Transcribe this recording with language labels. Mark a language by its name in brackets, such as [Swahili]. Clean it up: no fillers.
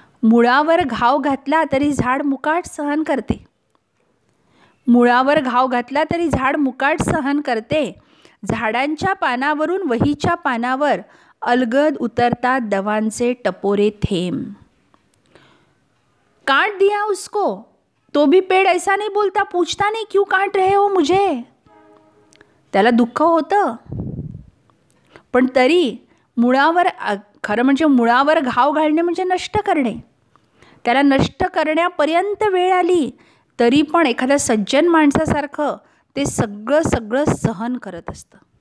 [Marathi] मुळावर घाव घातला तरी झाड मुकाट सहन करते, मुळावर घाव घातला तरी झाड मुकाट सहन करते। झाडांच्या पानावरून वहीच्या पानावर अलगद उतरतात दवांचे टपोरे थेंब। [Hindi] काट दिया उसको तो भी पेड़ ऐसा नहीं बोलता, पूछता [Marathi] नाही [Hindi] क्यों काट रहे हो मुझे. [Marathi] त्याला दुःख होतं, पण तरी मुळावर, खरं म्हणजे मुळावर घाव घालणे म्हणजे नष्ट करणे. त्याला नष्ट करण्यापर्यंत वेळ आली तरी पण एखाद्या सज्जन माणसासारखं ते सगळं सहन करत असतं.